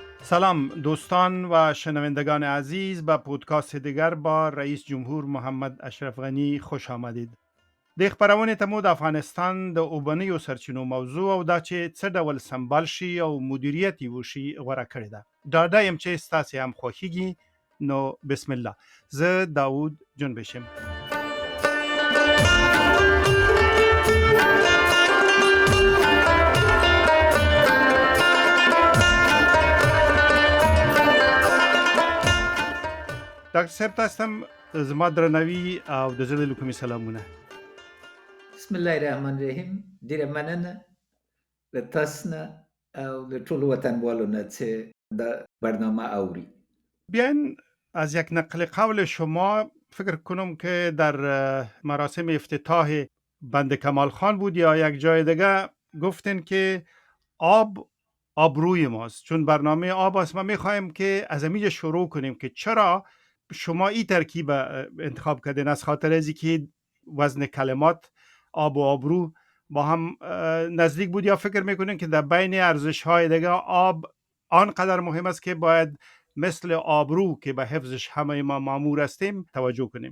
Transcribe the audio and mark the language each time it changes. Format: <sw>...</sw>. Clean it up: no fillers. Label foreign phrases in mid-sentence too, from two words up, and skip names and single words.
<fa>سلام دوستان و شنوندگان عزیز، به پودکاست دیگر با رئیس جمهور محمد اشرف غنی خوش آمدید.</fa> <ps>د خبرونه تمو د افغانستان د اوبنی او سرچینو موضوع او دا چې څه ډول سمبال شي او مدیریت وشي غوړه کړی ده. دا دایم چې ستاسو هم خوښیږي، نو</ps> <ar>بسم الله.</ar> <ps>زه داوود جنبشم. ډاکټر صاحب، تاسو هم زما درناوي او د زړه له کومې سلامونه.</ps> <ar>بسم الله الرحمن الرحیم.</ar> <ps>ډیره مننه له تاسو نه او له ټولو وطنوالو نه چې دا برنامه اوري.</ps> <fa>بیاین از یک نقل قول شما فکر کنم که در مراسم افتتاح بند کمال خان بود یا یک جای دیگه گفتین که آب آبروی ماست، چون برنامه آب است. ما میخوایم که از همینجا شروع کنیم که چرا شما این ترکیب انتخاب کردین، از خاطر ازی که وزن کلمات آب و آبرو با هم نزدیک بود، یا فکر میکنین که در بین ارزش های دیگه آب آنقدر مهم است که باید مثل آبرو که به حفظش همه ما مامور هستیم توجه کنیم؟</fa>